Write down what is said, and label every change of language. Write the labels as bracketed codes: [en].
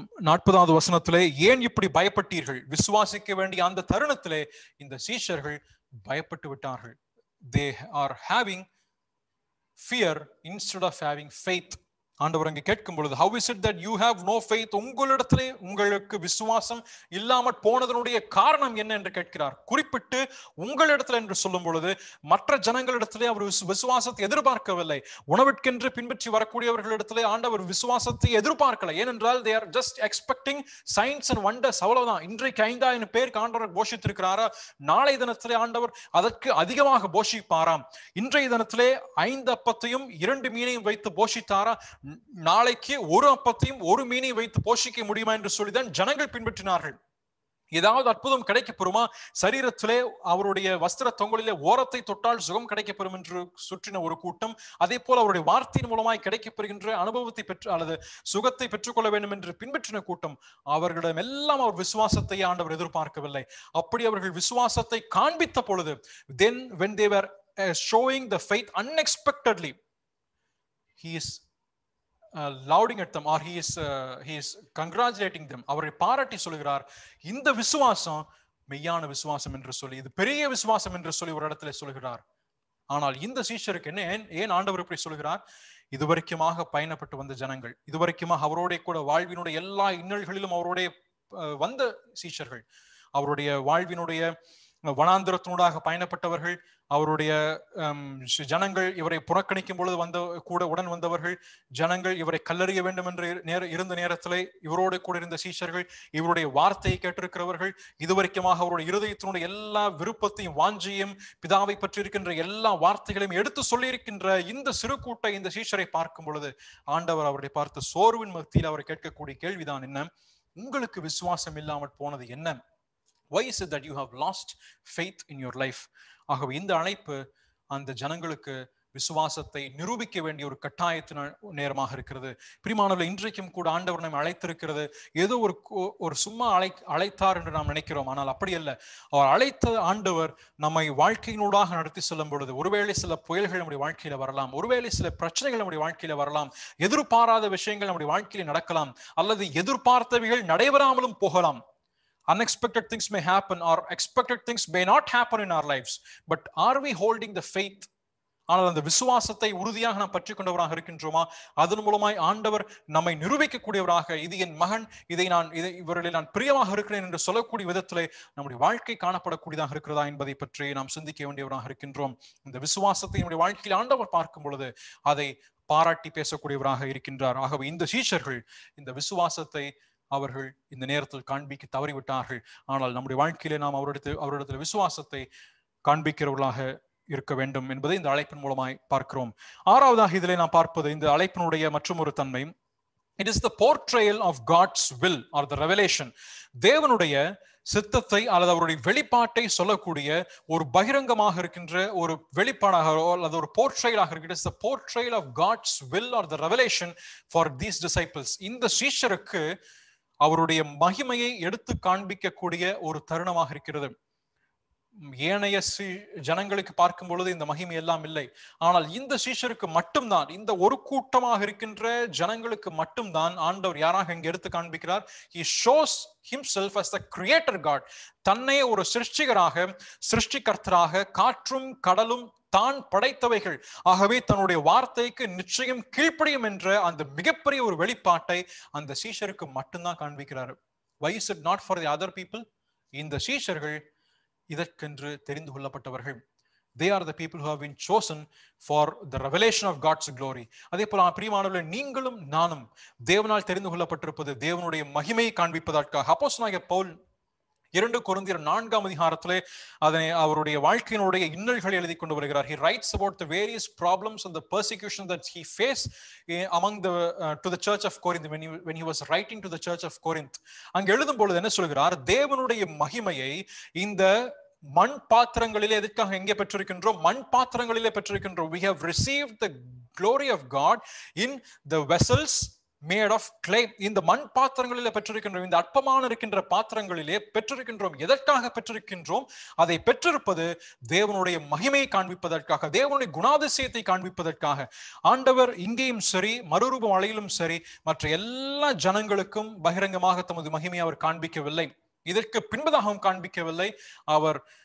[ta] 40வது வசனத்திலே, ஏன் இப்படி பயப்பட்டீர்கள்? விசுவாசிக்க வேண்டிய அந்த தருணத்திலே இந்த சீஷர்கள் பயப்பட்டு விட்டார்கள். [en] They are having fear instead of having faith. [ta] ஆண்டவர் அங்கே கேட்கும் பொழுது, [en] how is it that you have no faith? [ta] உங்களிடத்திலே உங்களுக்கு விசுவாசம் இல்லாமல் போனதனுடைய காரணம் என்ன என்று கேட்கிறார். குறிப்பிட்டு உங்களிடத்தில் என்று சொல்லும் பொழுது மற்ற ஜனங்களிடத்திலே அவர் விசுவாசத்தை எதிர்பார்க்கவில்லை. உணவிற்கென்று பின்பற்றி வரக்கூடியவர்களிடத்திலே ஆண்டவர் விசுவாசத்தை எதிர்பார்க்கல. ஏனென்றால் [en] they are just expecting signs and wonders. [ta] அவ்வளவுதான். இன்றைக்கு 5000 பேருக்கு ஆண்டவர் போஷித்திருக்கிறாரா, நாளை தினத்திலே ஆண்டவர் அதற்கு அதிகமாக போஷிப்பாராம். இன்றைய தினத்திலே 5 அப்பத்தையும் 2 மீனையும் வைத்து போஷித்தாரா, நாளைக்கு 1 அப்பத்தையும் 1 மீனையும் வைத்து போஷிக்க முடியுமா என்று சொல்லிதான் ஜனங்கள் பின்பற்றினார்கள். ஏதாவது அற்புதம் கிடைக்கப்பெறுமா, சரீரத்திலே அவருடைய வஸ்திர தொங்கலிலே ஓரத்தை தொட்டால் சுகம் கிடைக்கப்பெறும் என்று சுற்றின ஒரு கூட்டம், அதே போல அவருடைய வார்த்தையின் மூலமாய் கிடைக்கப்பெறுகின்ற அனுபவத்தை பெற்று அல்லது சுகத்தை பெற்றுக்கொள்ள வேண்டும் என்று பின்பற்றின கூட்டம், அவர்களிடம் எல்லாம் அவர் விசுவாசத்தை ஆண்டவர் எதிர்பார்க்கவில்லை. அப்படி அவர்கள் விசுவாசத்தை காண்பித்த பொழுது, [en] then when they were showing the faith unexpectedly, he is lauding at them, or he is congratulating them. [ta] அவரை பாராட்டி சொல்கிறார், இந்த விசுவாசம் மெய்யான விசுவாசம் என்று சொல்லி, இது பெரிய விசுவாசம் என்று சொல்லி ஒரு இடத்துல சொல்கிறார். ஆனால் இந்த சீஷருக்கு என்ன, ஏன் ஆண்டவர் இப்படி சொல்கிறார்? இதுவரைக்குமாக பயணப்பட்டு வந்த ஜனங்கள், இதுவரைக்குமாக அவரோட கூட வாழ்வினுடைய எல்லா இன்னல்களிலும் அவரோட வந்த சீஷர்கள், அவருடைய வாழ்வினுடைய வனாந்திரத்தினூடாக பயணப்பட்டவர்கள், அவருடைய ஜனங்கள் இவரை புறக்கணிக்கும் பொழுது உடன் வந்தவர்கள், ஜனங்கள் இவரை கல்லறிய வேண்டும் என்று இருந்த நேரத்திலே இவரோடு கூட இருந்த சீஷர்கள், இவருடைய வார்த்தையை கேட்டிருக்கிறவர்கள், இதுவரைக்குமாக அவருடைய இருதயத்தினுடைய எல்லா விருப்பத்தையும் வாஞ்சியும் பிதாவை பற்றி இருக்கின்ற எல்லா வார்த்தைகளையும் எடுத்து சொல்லியிருக்கின்ற இந்த சிறு கூட்ட இந்த சீஷரை பார்க்கும் பொழுது ஆண்டவர் அவரை பார்த்து சோர்வின் மத்தியில் அவரை கேட்கக்கூடிய கேள்விதான் என்ன, உங்களுக்கு விசுவாசம் இல்லாமல் போனது என்ன? [en] Why is it that you have lost faith in your life? [ta] ஆகவே இந்த அழைப்பு அந்த ஜனங்களுக்கு விசுவாசத்தை நிரூபிக்க வேண்டிய ஒரு கட்டாயத்தின் நேரமாக இருக்கிறது. பிரியமானவர்களே, இன்றைக்கும் கூட ஆண்டவர் நம்மை அழைத்திருக்கிறது. ஏதோ ஒரு சும்மா அழைத்தார் என்று நாம் நினைக்கிறோம். ஆனால் அப்படி அல்ல. அவர் அழைத்த ஆண்டவர் நம்மை வாழ்க்கையினூடாக நடத்தி செல்லும் பொழுது ஒருவேளை சில புயல்கள் நம்முடைய வாழ்க்கையில வரலாம், ஒருவேளை சில பிரச்சனைகள் நம்முடைய வாழ்க்கையில வரலாம், எதிர்பாராத விஷயங்கள் நம்முடைய வாழ்க்கையில நடக்கலாம், அல்லது எதிர்பார்த்தவைகள் நடைபெறாமலும் போகலாம். [en] Unexpected things may happen, or expected things may not happen in our lives. But are we holding the faith? [ta] ஆனால் அந்த விசுவாசத்தை உறுதியாக நாம் பற்றி கொண்டவராக இருக்கின்றோமா? அதன் மூலமாய் ஆண்டவர் நம்மை நிரூபிக்கக்கூடியவராக, இது என் மகன், இவர்களில் நான் பிரியமாக இருக்கிறேன் என்று சொல்லக்கூடிய விதத்திலே நம்முடைய வாழ்க்கை காணப்படக்கூடியதாக இருக்கிறதா என்பதை பற்றி நாம் சிந்திக்க வேண்டியவராக இருக்கின்றோம். இந்த விசுவாசத்தை நம்முடைய வாழ்க்கையில் ஆண்டவர் பார்க்கும் பொழுது அதை பாராட்டி பேசக்கூடியவராக இருக்கின்றார். ஆகவே இந்த சீஷர்கள் இந்த விசுவாசத்தை அவர்கள் இந்த நேரத்தில் காண்பிக்க தவறிவிட்டார்கள். ஆனால் நம்முடைய வாழ்க்கையிலே நாம் அவரிடத்தில் விசுவாசத்தை காண்பிக்கிறவர்களாக இருக்க வேண்டும் என்பதை இந்த அழைப்பின் மூலமாய் பார்க்கிறோம். 6வதாக இதிலே நாம் பார்ப்பது இந்த அழைப்பினுடைய மற்றும் ஒரு தன்மை, [en] it is the portrayal of God's will or the revelation. [ta] தேவனுடைய சித்தத்தை அல்லது அவருடைய வெளிப்பாட்டை சொல்லக்கூடிய ஒரு பகிரங்கமாக இருக்கின்ற ஒரு வெளிப்பாடாக அல்லது ஒரு போர்ட்ரையலாக இருக்கிறது. [en] It is the portrayal of God's will or the revelation for these disciples. [ta] இந்த சீஷருக்கு அவருடைய மகிமையை எடுத்து காண்பிக்கக்கூடிய ஒரு தருணமாக இருக்கிறது. ஏனைய ஜனங்களுக்கு பார்க்கும் பொழுது இந்த மகிமை எல்லாம் இல்லை. ஆனால் இந்த சீஷருக்கு மட்டும்தான், இந்த ஒரு கூட்டமாக இருக்கின்ற ஜனங்களுக்கு மட்டும்தான் ஆண்டவர் யாராக இங்கே எடுத்து காண்பிக்கிறார். [en] He shows himself as the creator God. [ta] தன்னை ஒரு சிருஷ்டிகர்த்தராக, காற்றும் கடலும் தான் படைத்தவைகள், ஆகவே தன்னுடைய வார்த்தைக்கு நிச்சயம் கீழ்ப்படியும் என்ற அந்த மிகப்பெரிய ஒரு வெளிப்பாட்டை அந்த சீஷருக்கு மட்டும்தான் காண்பிக்கிறார். [en] Why is it not for the other people? [ta] இந்த சீஷர்கள் இதற்கென்று தெரிந்து கொள்ளப்பட்டவர்கள். [en] They are the people who have been chosen for the revelation of God's glory. [ta] அதே போல பிரியமானவர்களே, நீங்களும் நானும் தேவனால் தெரிந்து கொள்ளப்பட்டிருப்பது தேவனுடைய மகிமையை காண்பிப்பதற்காக. அப்போஸ்தலனாகிய பவுல் 2 கொரிந்தியர் 4ஆம் அதிகாரத்திலே அதனை அவருடைய வாழ்க்கையினுடைய இன்னல்களை எழுதி கொண்டு வருகிறார். [en] He writes about the various problems and the persecution that he faced among to the church of Corinth when he was writing to the church of Corinth. [ta] அங்க எழுதும் பொழுது என்ன சொல்கிறார்? தேவனுடைய மகிமையை இந்த மண் பாத்திரங்களிலே எதற்காக எங்கே பெற்றிருக்கின்றோம்? மண் பாத்திரங்களிலே பெற்றிருக்கின்றோம். [en] We have received the glory of God in the vessels made of clay. [ta] இந்த மண் பாத்திரங்களிலே பெற்றிருக்கின்றோம், இந்த அற்பமான இருக்கின்ற பாத்திரங்களிலே பெற்றிருக்கின்றோம். எதற்காக பெற்றிருக்கின்றோம்? அதை பெற்றிருப்பது தேவனுடைய மகிமையை காண்பிப்பதற்காக, தேவனுடைய குணாதிசயத்தை காண்பிப்பதற்காக. ஆண்டவர் இங்கேயும் சரி, மறுரூப மலையிலும் சரி, மற்ற எல்லா ஜனங்களுக்கும் பகிரங்கமாக தமது மகிமையை அவர் காண்பிக்கவில்லை. இதற்கு பின்பதாகவும் காண்பிக்கவில்லை. அவர்